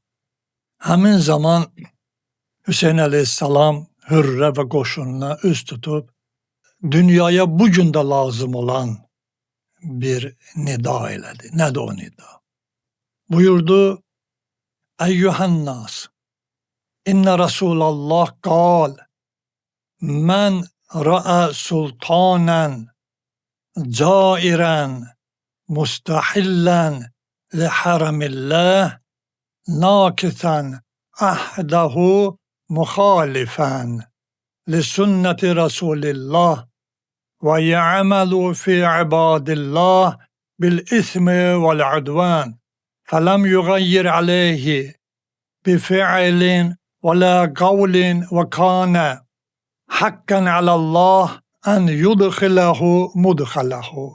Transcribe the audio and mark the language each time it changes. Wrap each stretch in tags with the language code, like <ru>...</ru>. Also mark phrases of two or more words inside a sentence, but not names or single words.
<az>Həmin zaman Hüseyin Aleyhisselam Hürrə və qoşununa üz tutub, dünyaya bugün də lazım olan bir nida elədi. Nədir o nida? Buyurdu,</az> <ar>أيها الناس إن رسول الله قال من رأى سلطانا جائرا مستحلا لحرام الله ناكثا عهده مخالفا لسنة رسول الله ويعمل في عباد الله بالإثم والعدوان فلم يغير عليه بفعل ولا قول وكان حقا على الله أن يدخله مدخله.</ar>